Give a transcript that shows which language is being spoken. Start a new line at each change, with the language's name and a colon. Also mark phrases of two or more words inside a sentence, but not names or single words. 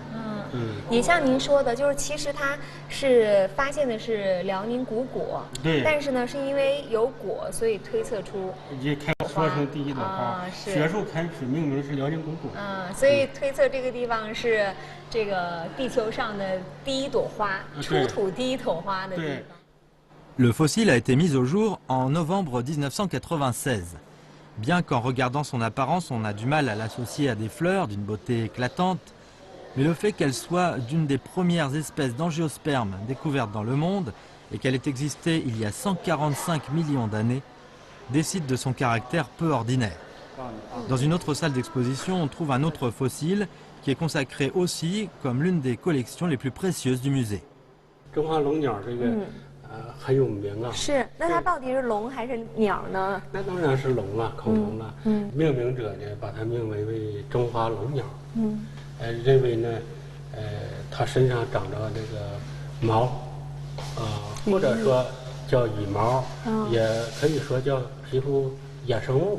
Chinese: 也像您说的，就是其实它是发现的是辽宁古果，对，但是呢，是因为有果，所以推测出也开说成第一朵花。学术开始命名是辽宁古果。所以推测这个地方是这个地球上的第一朵花，出土第一朵花的地方。
French: Le fossile a été mis au jour en novembre 1996. Bien qu'en regardant son apparence, on a du mal à l'associer à des fleurs d'une beauté éclatante, mais le fait qu'elle soit d'une des premières espèces d'angiospermes découvertes dans le monde et qu'elle ait existé il y a 145 millions d'années décide de son caractère peu ordinaire. Dans une autre salle d'exposition, on trouve un autre fossile qui est consacré aussi comme l'une des collections les plus précieuses du musée.
Chinese: 很有名啊！是，那它到底是龙还是鸟呢？那当然是龙了，恐龙了。命名者呢，把它命名为中华龙鸟。认为呢，它身上长着这个毛，或者说叫羽毛，也可以说叫皮肤衍生物。